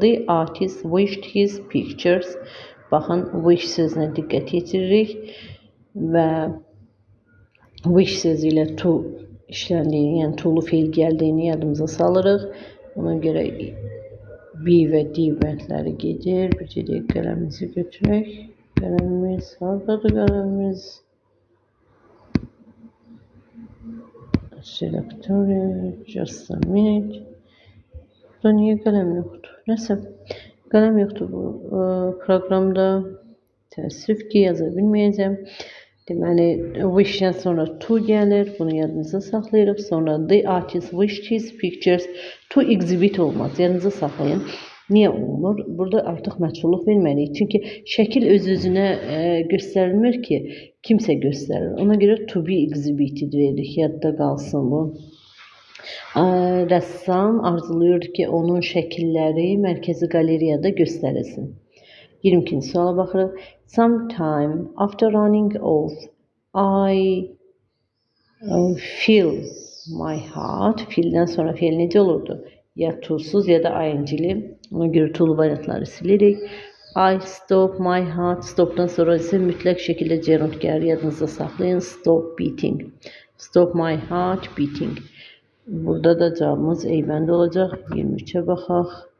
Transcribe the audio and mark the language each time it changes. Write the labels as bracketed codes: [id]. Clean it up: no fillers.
[en] The artist wished his pictures. [az] Baxın, wish sözünə diqqət yetiririk və wish sözü ilə to işləndiyini, yəni to'lu feil gəldiyini yadımıza salırıq. Ona görə be və D bəndləri gedir. Bir dəqiqə qələmimizi götürək. Qələmimiz, hardadır qələmimiz? [en] Selector, just a minute. [az] Burada niyə qələm yoxdur? Nəsə, qələm yoxdur bu proqramda. Təəssüf ki, yaza bilməyəcəm. Deməli, wishdən sonra to gəlir. Bunu yadınıza saxlayırıq. [en] Sonra the artist wished his pictures to exhibit olmaz. [az] Yadınıza saxlayın. Niyə olmur? Burada artıq məchulluq verməliyik. Çünki şəkil öz-özünə göstərilmir ki, kimsə göstərir. Ona görə [en] to be exhibited [az] veririk. Yadda qalsın bu. Rəssam arzulayır ki, onun şəkilləri mərkəzi qalereyada göstərilsin. 22-ci suala baxırıq. [en] Sometime after running off, I feel my heart. [az] Feeldən sonra feil necə olurdu? Ya to'suz ya da ing'li. Ona görə to'lu variantları silirik. [en] I stop my heart. [az] Stopdan sonra ise mütləq şəkildə gerund gəlir. Yadınızda saxlayın. [en] Stop beating. Stop my heart beating. [az] Burada da cavabımız eybəndə olacaq. 23'e baxaq.